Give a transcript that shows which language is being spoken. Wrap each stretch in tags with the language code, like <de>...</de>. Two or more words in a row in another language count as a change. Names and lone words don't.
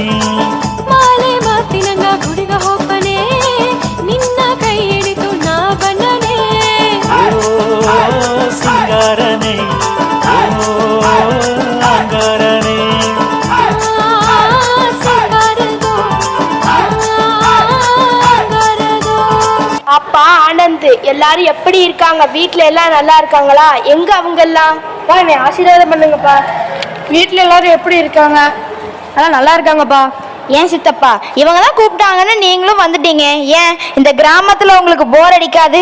<kn>ಮಾಲೆ ಮಾತಿನಂಗ ಗುಡಿಗ ಹೋಗ್ಬನೆ ನಿನ್ನ ಕೈ ಹಿಡಿದು ನಾ ಬನ್ನನೆ ಓ ಸಿಂಗಾರನೆ ಓ ಅಂಗಾರನೆ ಸಿಂಗಾರದೋ ಅಂಗಾರದೋ.</kn> <ta>அப்பா ஆனந்த் எல்லாரும் எப்படி இருக்காங்க? வீட்ல எல்லாம் நல்லா இருக்காங்களா? எங்க அவங்க எல்லாம்? என்னை ஆசீர்வாதம் பண்ணுங்கப்பா. வீட்டில் எல்லாரும் எப்படி இருக்காங்க? அதான் நல்லா இருக்காங்கப்பா. ஏன் சித்தப்பா இவங்க தான் கூப்பிட்டாங்கன்னு நீங்களும் வந்துட்டீங்க. ஏன் இந்த கிராமத்துல உங்களுக்கு போர் அடிக்காது?</ta>